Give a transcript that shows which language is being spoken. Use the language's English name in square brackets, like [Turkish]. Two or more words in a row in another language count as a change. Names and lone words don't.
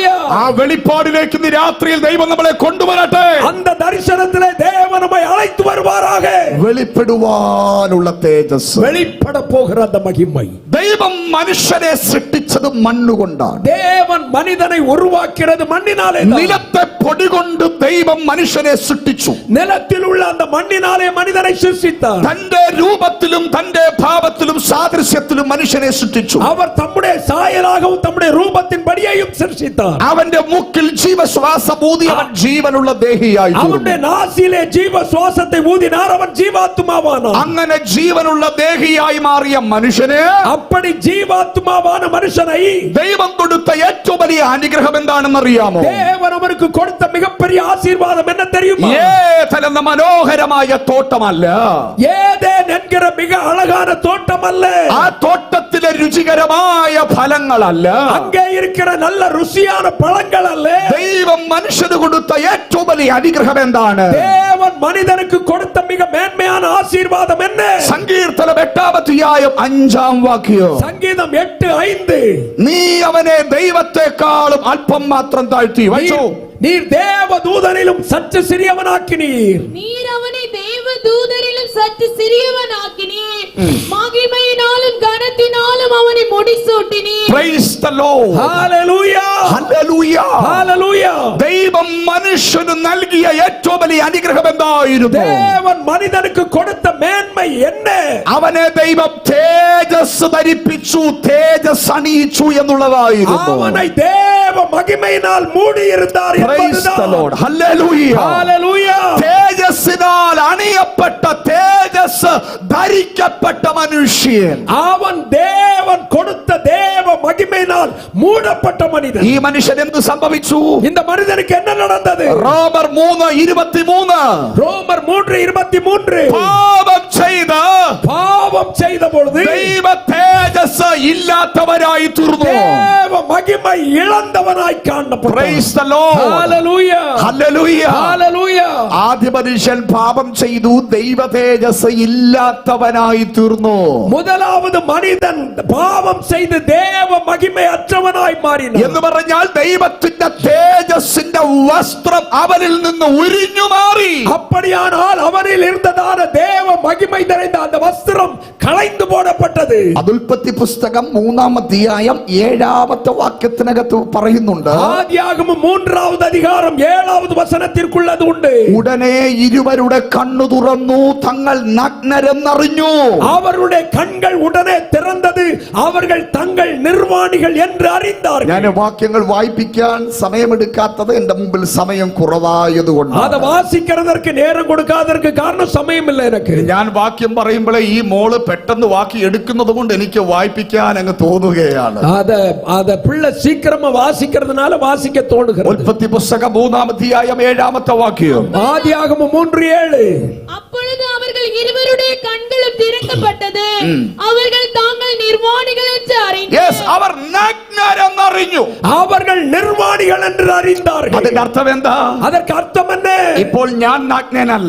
[Malayalam] ആ വെളിപ്പാടിലേക്ക് ഇന്ന് രാത്രിയിൽ ദൈവം നമ്മളെ കൊണ്ടുവരട്ടെ. [Tamil] அந்த தரிசனத்திலே தேவன் நம்மை அழைத்து வருவாராக. [Malayalam] വെളിപ്പെടുവാനുള്ള തേജസ്, [Tamil] வெளிப்பட போகிற அந்த மகிமை. [Malayalam] ദൈവം മനുഷ്യനെ സൃഷ്ടിച്ചത് മണ്ണുകൊണ്ടാണ്. [Tamil] தேவன் மனிதனை உருவாக்கிறது மண்ணினாலே. [Malayalam] നിലത്തെ പൊടി കൊണ്ട് ദൈവം മനുഷ്യനെ സൃഷ്ടിച്ചു. [Tamil] நிலத்தில் உள்ள அந்த மண்ணினாலே மனிதனை சிருஷ்டித்தார். [Malayalam] തന്റെ രൂപത്തിലും തന്റെ ഭാവത്തിലും സാദൃശ്യത്തിലും മനുഷ്യനെ സൃഷ്ടിച്ചു. [Tamil] அவர் தம்முடைய சாயலாகவும் தம்முடைய ரூபத்தின் படியையும் சிருஷ்டித்தார். [Malayalam] അവന്റെ മൂക്കിൽ ജീവശ്വാസം ഊതി അവൻ ജീവനുള്ള ദേഹിയായി തീർന്നു. [Tamil] அவனுடைய நாசியிலே ஜீவ சுவாசத்தை ஊதினார், அவன் ஜீவாத்மாவானான். [Malayalam] അങ്ങനെ ജീവനുള്ള ദേഹിയായി മാറിയ മനുഷ്യനെ, [Tamil] அப்படி ஜீவாத்மாவான மனுஷனை [Malayalam] ദൈവം കൊടുത്ത ഏറ്റവും വലിയ അനുഗ്രഹം എന്താണെന്ന് അറിയാമോ? [Tamil] தேவன் அவருக்கு கொடுத்த மிகப்பெரிய ஆசீர்வாதம் என்ன தெரியுமா? [Malayalam] ഏതൻ എന്ന മനോഹരമായ തോട്ടമല്ല, [Tamil] ஏதேன் என்கிற மிக அழகான தோட்டம் அல்ல, [Malayalam] ആ തോട്ടത്തിലെ രുചികരമായ ഫലങ്ങളല്ല, [Tamil] அங்கே இருக்கிற நல்ல ருசியான பழங்கள் அல்ல. [Malayalam] ദൈവം മനുഷ്യന് കൊടുത്ത ഏറ്റവും വലിയ അനുഗ്രഹം എന്താണ്? [Tamil] தேவன் மனிதனுக்கு கொடுத்த மிக மேன்மையான ஆசீர்வாதம் என்ன? [Malayalam] സങ്കീർത്തനം 8-5 [Tamil] சங்கீதம் 8:5. [Malayalam] നീ അവനെ ദൈവത്തെക്കാളും അല്പം മാത്രം താഴ്ത്തി വച്ചു. [Tamil] நீர் தேவ தூதரிலும் சற்று சிறியவனாக்கினீர். நீர் அவனை தேவ தூதரிலும் சற்று சிறியவனாக்கினீர். மகிமையினாலும் கனத்தினாலும் அவனை முடிசூட்டினீர். [English] Praise the Lord. Hallelujah. Hallelujah. Hallelujah. [Malayalam] ദൈവം മനുഷ്യന് നൽകിയ ഏറ്റവും വലിയ അനുഗ്രഹം എന്തായിരുന്നു? [Tamil] தேவன் மனிதனுக்கு கொடுத்த மேன்மை என்ன? [Malayalam] അവനെ ദൈവം തേജസ് ധരിപ്പിച്ചു, തേജസ് അണിയിച്ചു എന്നുള്ളതായിരുന്നു. [Tamil] அவனை தேவ மகிமையினால் மூடி இருந்தார். [English] Praise the Lord. Hallelujah. Hallelujah. [Malayalam] തേജസ്സിനാൽ അണിയപ്പെട്ട, തേജസ് ധരിക്കപ്പെട്ട മനുഷ്യൻ, [Tamil] அவன் தேவன் கொடுத்த தேவ மகிமையினால் மகிமையினால் மூடப்பட்ட மனிதன். [Malayalam] ഈ മനുഷ്യൻ എന്ത് സംഭവിച്ചു? [Tamil] இந்த மனிதனுக்கு என்ன நடந்தது? [Malayalam] റോമർ 3:23 [Tamil] ரோமர் 3:23 [Malayalam] പാപം ചെയ്ത [Tamil] பொழுது [Malayalam] ദൈവ തേജസ് ഇല്ലാത്തവരായി തീർന്നു. [Tamil] தேவ மகிமை இழந்தவனாய் காணப்பட்டான். [English] Praise the Lord. Hallelujah. Hallelujah. Hallelujah. [Malayalam] ആദ്യ മനുഷ്യൻ പാപം ചെയ്തു, ദൈവ തേജസ് ഇല്ലാത്തവനായി തീർന്നു. [Tamil] முதலாவது மனிதன் பாவம் செய்து தேவ மகிமை அற்றவனாய் மாறினான். [Malayalam] എന്ന് പറഞ്ഞാൽ ദൈവത്തിന്റെ തേജസ്സിന്റെ വസ്ത്രം അവനിൽ നിന്ന് ഉരിഞ്ഞു മാറി. [Tamil] அப்படியானால் அவனில் இருந்ததான தேவ மகிமை நிறைந்த அந்த வஸ்திரம் களைந்து போடப்பட்டது. [Malayalam] അത് ഉൽപ്പത്തി പുസ്തകം 3-ാം അധ്യായം 7-ാമത്തെ വാക്യത്തിനകത്ത് പറയുന്നുണ്ട്. [Tamil] ஆதியாகமம் 3-வது அதிகாரம் 7வது வசனத்திற்குள்ளது உண்டு. [Malayalam] ഉടനെ ഇരുവരുടെ കണ്ണു തുറന്നു, തങ്ങൾ നഗ്നരെന്നറിഞ്ഞു. [Tamil] அவருடைய கண்கள் உடனே திறந்தது, அவர்கள் தங்கள் நிர்வாணிகள் என்று அறிந்தார்கள். [Malayalam] ഞാൻ വാക്യങ്ങൾ വായിപ്പിക്കാൻ സമയമെടുക്കാത്തത് എന്റെ മുമ്പിൽ സമയം കുറവായതുകൊണ്ട്. [Tamil] அதை வாசிக்கிறதற்கு நேரம் கொடுக்காததற்கு காரணம் சமயம் இல்லை எனக்கு. [Malayalam] ഞാൻ വാക്യം പറയുമ്പോഴേ ഈ മോള് പെട്ടെന്ന് വാക്കി എടുക്കുന്നത് കൊണ്ട് എനിക്ക് വായിപ്പിക്കാൻ അങ്ങ് തോന്നുകയാണ്. [Tamil] அத பிள்ளை சீக்கிரமா வாசிக்கிறதுனால வாசிக்க தோணுகிறது. [Malayalam] ഉൽപ്പത്തി പുസ്തകം 3-ാം അധ്യായം 7-ാമത്തെ വാക്യം. [Tamil] ஆதியாகமம் 3:7 அப்பொழுது அவர்கள் இருவருடைய கண்களும் திறக்கப்பட்டது, அவர்கள் தாங்கள் நிர்வாணிகள் என்று [Malayalam] Yes, അവർ നഗ്നരെന്നറിഞ്ഞു. [Tamil] அவர்கள் நிர்வாணிகள் என்று அறிந்தார்கள். [Malayalam] അതിന്റെ അർത്ഥം എന്താ? [Tamil] அதற்கு அர்த்தம் என்ன? [Malayalam] ഇപ്പോൾ ഞാൻ നഗ്നനല്ല,